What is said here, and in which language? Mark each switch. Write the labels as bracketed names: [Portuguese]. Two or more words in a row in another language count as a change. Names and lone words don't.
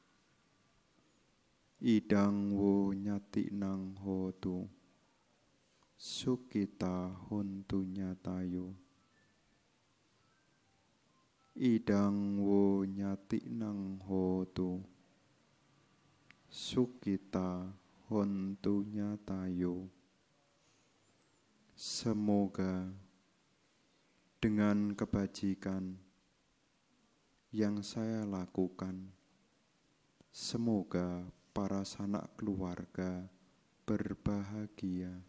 [Pali] Idang wo nyati nang hotu sukita hontu nyatayo. Idang wo nyati nang hotu sukita hontu nyatayo. [Indonesian] Semoga dengan kebajikan yang saya lakukan, semoga para sanak keluarga berbahagia.